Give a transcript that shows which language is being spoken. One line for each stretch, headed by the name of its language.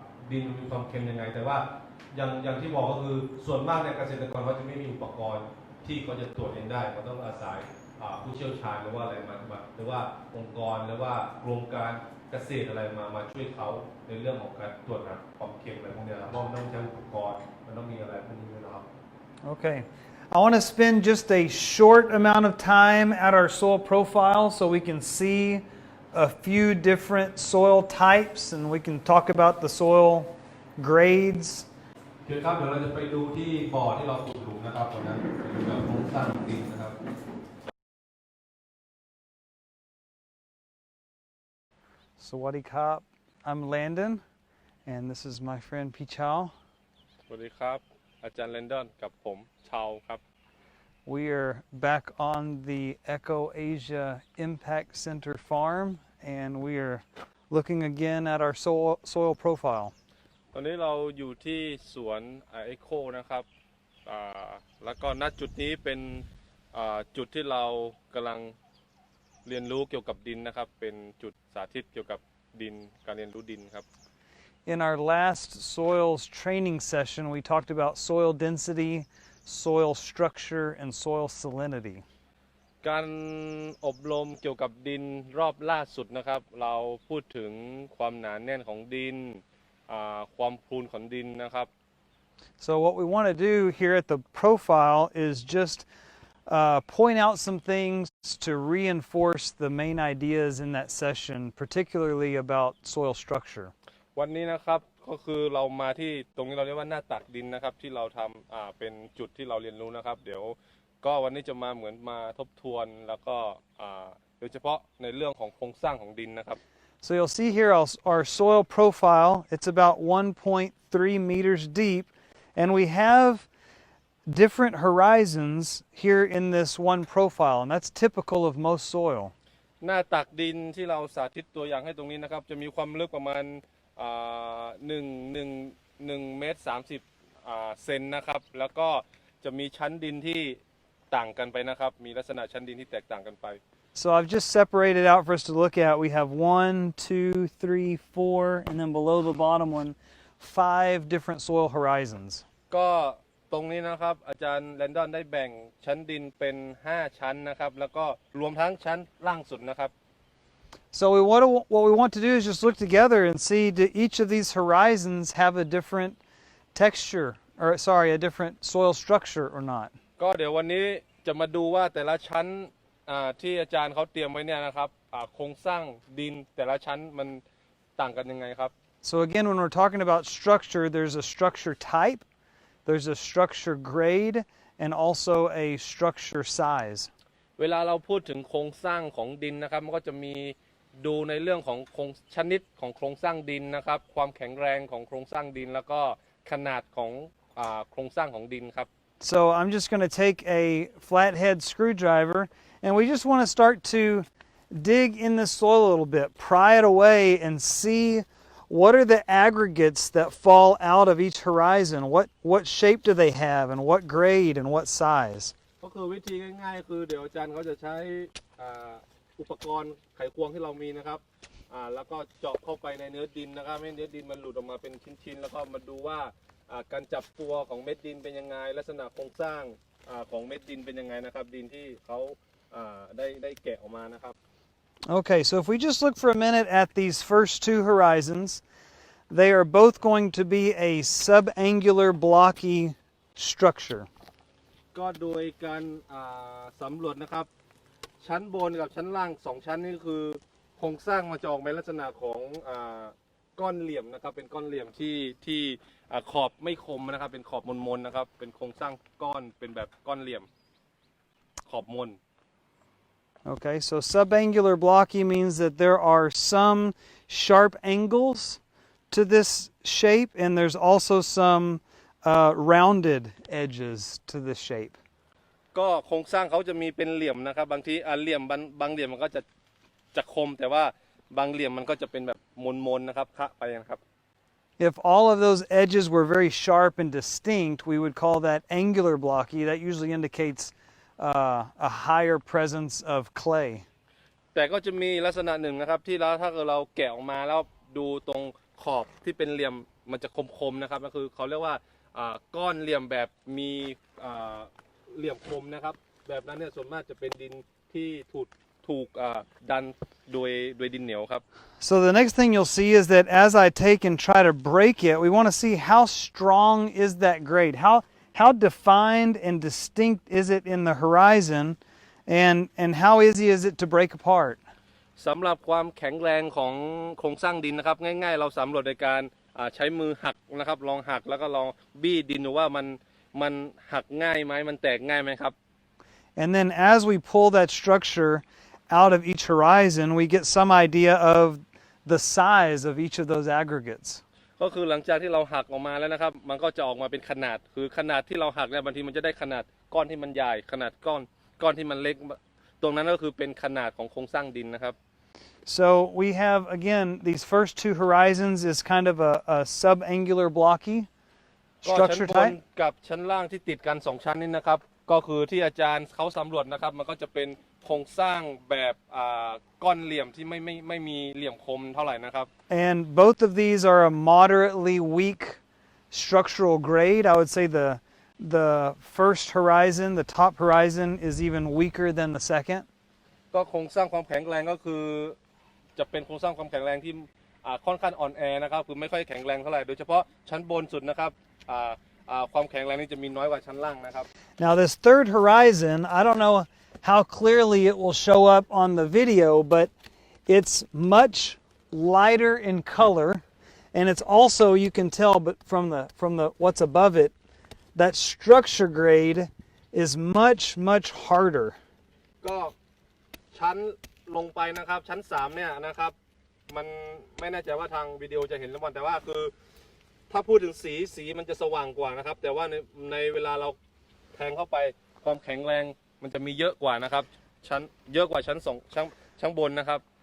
Thai: ดินมีความเค็มยังไงแต่ว่าอย่างที่บอกก็คือส่วนมากในเกษตรกรเขาจะไม่มีอุปกรณ์ที่เขาจะตรวจเองได้เขาต้องอาศัยผู้เชี่ยวชาญหรือว่าอะไรมาหรือว่าองค์กรหรือว่าโครงการเกษตรอะไรมาช่วยเขาในเรื่องของการตรวจหาความเค็มอะไรพวกนี้ครับเพราะมันต้องใช้อุปกรณ์มันต้องมีอะไรพวกนี้ด้วยนะครับ
English: Okay. I want to spend just a short amount of time at our soil profile so we can see a few different soil types and we can talk about the soil grades.
Thai: เดี๋ยวเราจะไปดูที่บ่อที่เราขุดหลุมนะครับตอนนั้นไปดูแบบโครงสร้างดินนะครับ Sawadee Kap.
English: I'm Landon and this is my friend Pichao.
Thai: สวัสดีครับอาจารย์แลนดอนกับผมชาวครับ
English: We are back on the Eco Asia Impact Center farm and we are looking again at our soil profile.
Thai: ตอนนี้เราอยู่ที่สวนเอโคนะครับแล้วก็ณจุดนี้เป็นจุดที่เรากำลังเรียนรู้เกี่ยวกับดินนะครับเป็นจุดสาธิตเกี่ยวกับดินการเรียนรู้ดินครับ
English: In our last soils training session, we talked about soil density, soil structure, and soil salinity.
Thai: การอบรมเกี่ยวกับดินรอบล่าสุดนะครับเราพูดถึงความหนาแน่นของดินความพูนของดินนะครับ
English: So what we want to do here at the profile is just point out some things to reinforce the main ideas in that session, particularly about soil structure.
Thai: วันนี้นะครับก็คือเรามาที่ตรงนี้เราเรียกว่าหน้าตักดินนะครับที่เราทำเป็นจุดที่เราเรียนรู้นะครับเดี๋ยวก็วันนี้จะมาเหมือนมาทบทวนแล้วก็ โดยเฉพาะในเรื่องของโครงสร้างของดินนะครับ
English: So you'll see here our soil profile. It's about 1.3 meters deep, and we have different horizons here in this one profile, and that's typical of most soil.
Thai: หน้าตักดินที่เราสาธิตตัวอย่างให้ตรงนี้นะครับจะมีความลึกประมาณ1 เมตร 30 เซนนะครับแล้วก็จะมีชั้นดินที่ต่างกันไปนะครับมีลักษณะชั้นดินที่แตกต่างกันไป
English: So I've just separated out for us to look at. We have 1, 2, 3, 4, and then below the bottom one, 5 different soil horizons.
Thai: ก็ตรงนี้นะครับอาจารย์แลนดอนได้แบ่งชั้นดินเป็น5ชั้นนะครับแล้วก็รวมทั้งชั้นล่างสุดนะครับ
English: So what we want to do is just look together and see, do each of these horizons have a different texture, or sorry, a different soil structure or not?
Thai: ก็เดี๋ยววันนี้จะมาดูว่าแต่ละชั้นที่อาจารย์เขาเตรียมไว้เนี่ยนะครับโครงสร้างดินแต่ละชั้นมันต่างกันยังไงครับ
English: So again, when we're talking about structure, there's a structure type, there's a structure grade, and also a structure size.
Thai: เวลาเราพูดถึงโครงสร้างของดินนะครับมันก็จะมีดูในเรื่องของชนิดของโครงสร้างดินนะครับความแข็งแรงของโครงสร้างดินแล้วก็ขนาดของโครงสร้างของดินครับ
English: So I'm just going to take a flathead screwdriver, and we just want to start to dig in the soil a little bit, pry it away, and see what are the aggregates that fall out of each horizon. What shape do they have, and what grade, and what size?
Thai: ก็คือวิธีง่ายๆคือเดี๋ยวอาจารย์เขาจะใช้อุปกรณ์ไขควงที่เรามีนะครับแล้วก็เจาะเข้าไปในเนื้อดินนะครับให้เนื้อดินมันหลุดออกมาเป็นชิ้นๆแล้วก็มาดูว่าการจับตัวของเม็ดดินเป็นยังไงลักษณะโครงสร้างของเม็ดดินเป็นยังไงนะครับดินที่เขาได้แกะออกมานะครับ
English: Okay, so if we just look for a minute at these first 2 horizons, they are both going to be a subangular blocky structure.
Thai: ก็โดยการสำรวจนะครับชั้นบนกับชั้นล่าง2ชั้นนี่คือโครงสร้างมาจะออกในลักษณะของก้อนเหลี่ยมนะครับเป็นก้อนเหลี่ยมที่ขอบไม่คมนะครับเป็นขอบมนๆนะครับเป็นโครงสร้างก้อนเป็นแบบก้อนเหลี่ยมขอบมน
English: Okay, so subangular blocky means that there are some sharp angles to this shape, and there's also some rounded edges to this shape.
Thai: ก็โครงสร้างเขาจะมีเป็นเหลี่ยมนะครับบางทีเหลี่ยมบางเหลี่ยมมันก็จะคมแต่ว่าบางเหลี่ยมมันก็จะเป็นแบบมนๆนะครับคะไปนะครับ
English: If all of those edges were very sharp and distinct, we would call that angular blocky. That usually indicates a higher presence of clay.
Thai: แต่ก็จะมีลักษณะหนึ่งนะครับที่ถ้าเราแกะออกมาแล้วดูตรงขอบที่เป็นเหลี่ยมมันจะคมๆนะครับก็คือเขาเรียกว่าก้อนเหลี่ยมแบบมีเหลี่ยมคมนะครับแบบนั้นเนี่ยส่วนมากจะเป็นดินที่ถูกดันโดยดินเหนียวครับ
English: So the next thing you'll see is that as I take and try to break it, we want to see how strong is that grade. How defined and distinct is it in the horizon, and how easy is it to break apart?
Thai: สำหรับความแข็งแรงของโครงสร้างดินนะครับง่ายๆเราสำรวจโดยการใช้มือหักนะครับลองหักแล้วก็ลองบี้ดินดูว่ามันหักง่ายไหมมันแตกง่ายไหมครับ
English: And then as we pull that structure out of each horizon, we get some idea of the size of each of those aggregates.
Thai: ก็คือหลังจากที่เราหักออกมาแล้วนะครับมันก็จะออกมาเป็นขนาดคือขนาดที่เราหักเนี่ยบางทีมันจะได้ขนาดก้อนที่มันใหญ่ขนาดก้อนที่มันเล็กตรงนั้นก็คือเป็นขนาดของโครงสร้างดินนะครับ
English: So we have again these first 2 horizons is kind of a subangular blocky
Thai: ก็
English: structure
Thai: ชั้นบน
English: type.
Thai: กับชั้นล่างที่ติดกัน2ชั้นนี้นะครับก็คือที่อาจารย์เขาสำรวจนะครับมันก็จะเป็นโครงสร้างแบบก้อนเหลี่ยมที่ไม่มีเหลี่ยมคมเท่าไหร่นะครับ
English: And both of these are a moderately weak structural grade. I would say the first horizon, the top horizon, is even weaker than the second.
Thai: ก็โครงสร้างความแข็งแรงก็คือจะเป็นโครงสร้างความแข็งแรงที่ค่อนข้างอ่อนแอนะครับคือไม่ค่อยแข็งแรงเท่าไหร่โดยเฉพาะชั้นบนสุดนะครับความแข็งแรงนี่จะมีน้อยกว่าชั้นล่างนะครับ
English: Now this third horizon, I don't know how clearly it will show up on the video, but it's much lighter in color, and it's also, you can tell, but from the what's above it, that structure grade is much harder.
Thai: ก็ชั้น ลงไปนะครับชั้น3เนี่ยนะครับมันไม่แน่ใจว่าทางวิดีโอจะเห็นหรือเปล่าแต่ว่าคือถ้าพูดถึงสีมันจะสว่างกว่านะครับแต่ว่าในเวลาเราแทงเข้าไปความแข็งแรงมันจะมีเยอะกว่านะครับเยอะกว่าชั้นบนนะครับ